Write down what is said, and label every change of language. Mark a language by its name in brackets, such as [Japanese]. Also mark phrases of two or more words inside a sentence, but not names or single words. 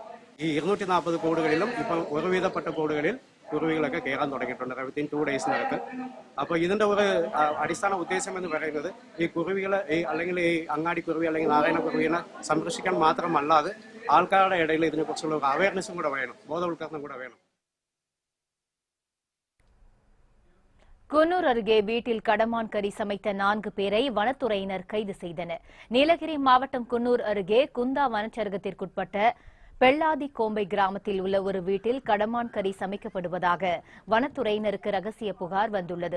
[Malayalam] ഈ 240 കൂടുകളിലും ഇപ്പം ഒരുവിധപ്പെട്ട കൂടുകളിൽ കുരുവികളൊക്കെ കയറാൻ തുടങ്ങിയിട്ടുണ്ട് [English] within 2 days. [Malayalam] അപ്പോൾ ഇതിന്റെ ഒരു അടിസ്ഥാന ഉദ്ദേശം എന്ന് പറയുന്നത് ഈ കുരുവികളെ അല്ലെങ്കിൽ ഈ അങ്ങാടി കുരുവി അല്ലെങ്കിൽ നാരായണ കുരുവിനെ സംരക്ഷിക്കാൻ മാത്രമല്ലാതെ ആൾക്കാരുടെ ഇടയിൽ ഇതിനെക്കുറിച്ചുള്ള ഒരു അവയർനെസ്സും കൂടെ വേണം, ബോധവൽക്കരണം കൂടെ വേണം. [Tamil] குன்னூர் அருகே வீட்டில் கடமான் கறி சமைத்த 4 பேரை வனத்துறையினர் கைது செய்தனர். நீலகிரி மாவட்டம் குன்னூர் அருகே குந்தா வனச்சரகத்திற்குட்பட்ட பெள்ளாதி கோம்பை கிராமத்தில் உள்ள ஒரு வீட்டில் கடமான் கறி சமைக்கப்படுவதாக வனத்துறையினருக்கு ரகசிய புகார் வந்துள்ளது.